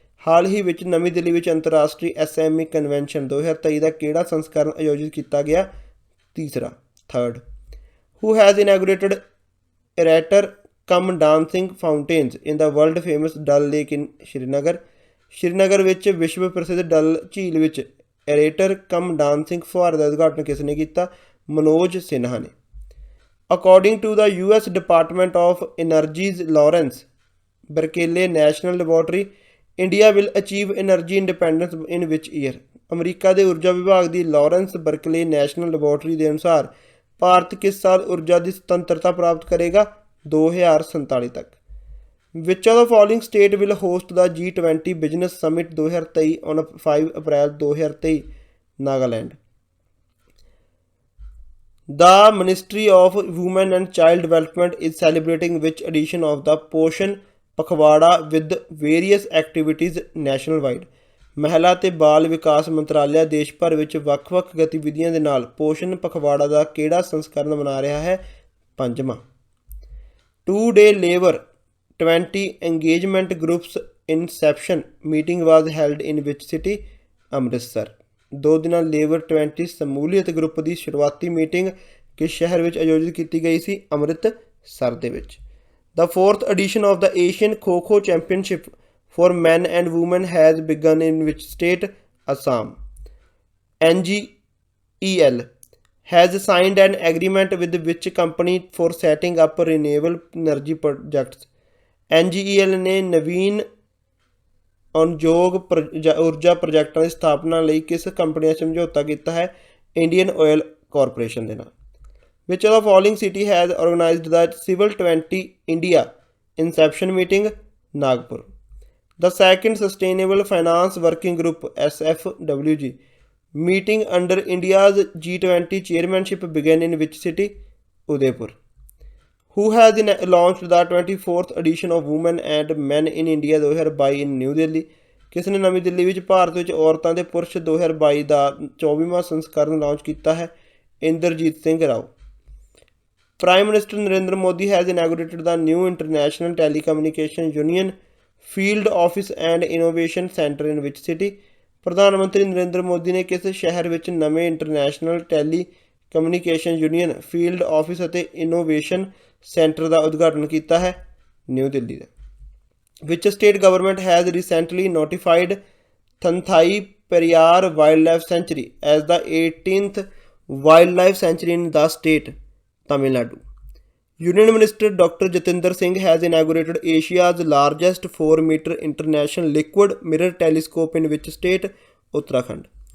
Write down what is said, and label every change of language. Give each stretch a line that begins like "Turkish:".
Punjabi: ਹਾਲ ਹੀ ਵਿੱਚ ਨਵੀਂ ਦਿੱਲੀ ਵਿੱਚ ਅੰਤਰਰਾਸ਼ਟਰੀ SME Convention 2023 ਦਾ ਕਿਹੜਾ ਸੰਸਕਰਨ ਆਯੋਜਿਤ ਕੀਤਾ ਗਿਆ? ਤੀਸਰਾ, third.
English: Who has inaugurated Erator cum dancing fountains in the world famous Dal Lake in Srinagar?
Punjabi: Srinagar ਵਿੱਚ ਵਿਸ਼ਵ ਪ੍ਰਸਿੱਧ ਡਲ ਝੀਲ ਵਿੱਚ ਐਰੇਟਰ ਕਮ ਡਾਂਸਿੰਗ ਫੁਹਾਰੇ ਦਾ ਉਦਘਾਟਨ ਕਿਸ ਨੇ ਕੀਤਾ? ਮਨੋਜ ਸਿਨਹਾ ਨੇ।
English: According to the US Department of Energy's Lawrence Berkeley National Laboratory, India will achieve energy independence in which year?
Punjabi: America ਦੇ ਊਰਜਾ ਵਿਭਾਗ ਦੀ ਲਾਰੈਂਸ ਬਰਕਲੇ ਨੈਸ਼ਨਲ ਲੈਬੋਰਟਰੀ ਦੇ ਅਨੁਸਾਰ ਭਾਰਤ ਕਿਸ ਸਾਲ ਊਰਜਾ ਦੀ ਸੁਤੰਤਰਤਾ ਪ੍ਰਾਪਤ ਕਰੇਗਾ? 2047 ਤੱਕ।
English: Which of the following state will host the G20 Business Summit 2023 on 5 April 2023? Nagaland. The Ministry of Women and Child Development is celebrating which edition of the Poshan Pakhwada with various activities nationwide?
Punjabi: ਮਹਿਲਾ ਤੇ ਬਾਲ ਵਿਕਾਸ ਮੰਤਰਾਲਾ ਦੇਸ਼ ਭਰ ਵਿੱਚ ਵੱਖ-ਵੱਖ ਗਤੀਵਿਧੀਆਂ ਦੇ ਨਾਲ ਪੋਸ਼ਣ ਪਖਵਾੜਾ ਦਾ ਕਿਹੜਾ ਸੰਸਕਰਨ ਮਨਾ ਰਿਹਾ ਹੈ? 5ਵਾਂ।
English: 2-day labor 20 engagement groups inception meeting was held in which city?
Punjabi: Amritsar. 2 ਦਿਨਾਂ ਲੇਬਰ 20 ਸਮੂਲੀਅਤ ਗਰੁੱਪ ਦੀ ਸ਼ੁਰੂਆਤੀ ਮੀਟਿੰਗ ਕਿਸ ਸ਼ਹਿਰ ਵਿੱਚ ਆਯੋਜਿਤ ਕੀਤੀ ਗਈ ਸੀ? ਅੰਮ੍ਰਿਤਸਰ ਦੇ ਵਿੱਚ।
English: The 4th edition of the Asian Kho-Kho Championship for men and women has begun in which state? Assam. NGEL has signed an agreement with which company for setting up renewable energy projects?
Punjabi: NGEL ਨੇ ਨਵੀਨ ਅਣਯੋਗ ਊਰਜਾ ਪ੍ਰੋਜੈਕਟਾਂ ਦੀ ਸਥਾਪਨਾ ਲਈ ਕਿਸ company ਨਾਲ ਸਮਝੌਤਾ ਕੀਤਾ ਹੈ? ਇੰਡੀਅਨ ਆਇਲ ਕਾਰਪੋਰੇਸ਼ਨ ਦੇ ਨਾਲ।
English: Which of the following city has organized the Civil 20 India Inception meeting? Nagpur. The second Sustainable Finance Working Group SFWG meeting under India's G20 chairmanship began in which city? Udaipur. Who has launched the 24th edition of Women and Men in India 2022 in New Delhi?
Punjabi: ਕਿਸ ਨੇ ਨਵੀਂ ਦਿੱਲੀ ਵਿੱਚ ਭਾਰਤ ਵਿੱਚ ਔਰਤਾਂ ਦੇ ਪੁਰਸ਼ 2022 ਦਾ 24ਵਾਂ ਸੰਸਕਰਨ launch ਕੀਤਾ ਹੈ? Inderjit Singh Rao.
English: Prime Minister Narendra Modi has inaugurated the new International Telecommunication Union Field Office and Innovation Center in which city?
Punjabi: ਪ੍ਰਧਾਨ ਮੰਤਰੀ ਨਰਿੰਦਰ ਮੋਦੀ ਨੇ ਕਿਸ ਸ਼ਹਿਰ ਵਿੱਚ ਨਵੇਂ international telecommunication union field office ਅਤੇ ਇਨੋਵੇਸ਼ਨ ਸੈਂਟਰ ਦਾ ਉਦਘਾਟਨ ਕੀਤਾ ਹੈ? New Delhi ਦਾ।
English: Which state government has recently notified Thanthai Periyar Wildlife Sanctuary as the 18th wildlife sanctuary in the state? Tamil Nadu. Union Minister Dr. Jatinder Singh has inaugurated Asia's largest 4-meter international liquid mirror telescope in which state? Uttarakhand.